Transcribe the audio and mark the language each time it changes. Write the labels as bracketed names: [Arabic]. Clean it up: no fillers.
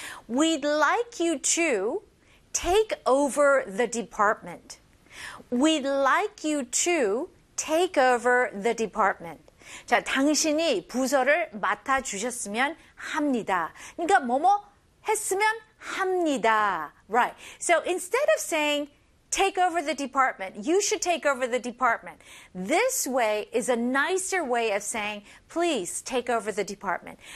[English] We'd like you to take over the department. We'd like you to take over the department. [Korean] 자, 당신이 부서를 맡아주셨으면 합니다. 그러니까 뭐뭐 했으면 합니다. [English] Right. So instead of saying take over the department, you should take over the department. This way is a nicer way of saying please take over the department.